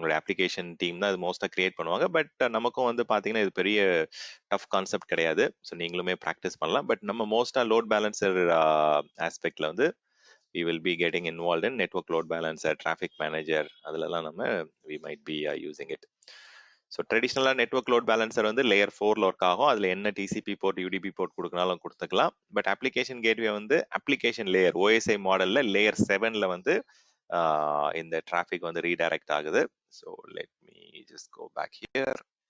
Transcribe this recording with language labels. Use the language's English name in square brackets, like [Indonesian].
[Tamil] உங்களுடைய application team தான் இது மோஸ்ட்டாக கிரியேட் பண்ணுவாங்க. பட் நமக்கும் வந்து பார்த்தீங்கன்னா இது பெரிய டஃப் கான்செப்ட் கிடையாது. ஸோ நீங்களுமே ப்ராக்டிஸ் பண்ணலாம். பட் நம்ம மோஸ்ட்டாக லோட் பேலன்சர் ஆஸ்பெக்டில் வந்து [English] we will be getting involved in network load balancer, traffic manager, [Tamil] அதுலலாம் நம்ம [English] we might be using it. [Tamil] So ட்ரெடிஷ்னலாக நெட்ஒர்க் லோட் பேலன்சர் வந்து லேயர் 4ல ஒர்க் ஆகும். அதில் என்ன டிசிபி போர்ட் யூடிபி போர்ட் கொடுக்கனாலும் கொடுத்துக்கலாம். பட் அப்ளிகேஷன் கேட்வே வந்து அப்ளிகேஷன் லேயர் ஓஎஸ்ஐ மாடலில் லேயர் 7ல வந்து இந்த டிராஃபிக் வந்து ரீடைரக்ட் ஆகுது. [English] So let me just go back here.